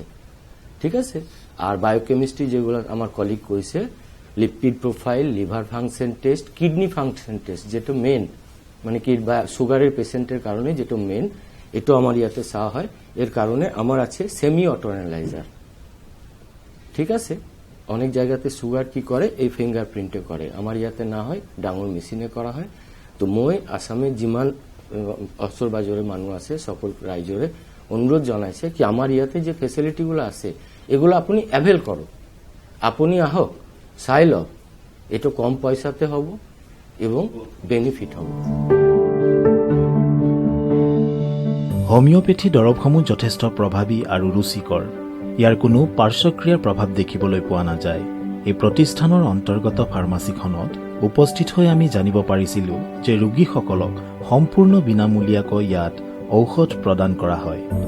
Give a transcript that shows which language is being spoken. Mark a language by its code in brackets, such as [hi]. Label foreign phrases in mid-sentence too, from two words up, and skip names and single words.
[bn] ঠিক আছে, আর বায়োকেমিস্ট্রি যেগুলো আমার কলিগ কইছে, [en] lipid profile, liver function test, kidney function test, [bn] যেটা মেন মানে কি সুগারের পেশেন্টের কারণে যেটা মেন, এটা আমার ইয়াতে চাওয়া হয়। এর কারণে আমার আছে [en] semi auto analyzer. [bn] ঠিক আছে, অনেক জায়গাতে সুগার কি করে এই ফিঙ্গারপ্রিন্টে করে, আমার ইয়াতে না হয়, ডাঙর মেশিনে করা হয়। তো মই আসামে যিমান অসর বাজারে মানুষ আছে সকল রাইজরে অনুরোধ জানাইছে কি আমার ইয়াতে যে ফেসিলিটিগুলো আছে এগুলো আপনি অ্যাভেল করো, আপনি আহক, চাই লওক, এটা কম পয়সাতে হব এবং বেনিফিট হব। [as] হোমিওপেথি দৰৱসমূহ যথেষ্ট প্ৰভাৱী আৰু ৰুচিকৰ। ইয়াৰ কোনো পাৰ্শ্বক্ৰিয়াৰ প্ৰভাৱ দেখিবলৈ পোৱা নাযায়। এই প্ৰতিষ্ঠানৰ অন্তৰ্গত ফাৰ্মাচীখনত উপস্থিত হৈ আমি জানিব পাৰিছিলোঁ যে ৰোগীসকলক সম্পূৰ্ণ বিনামূলীয়াকৈ ইয়াত ঔষধ প্ৰদান কৰা হয়।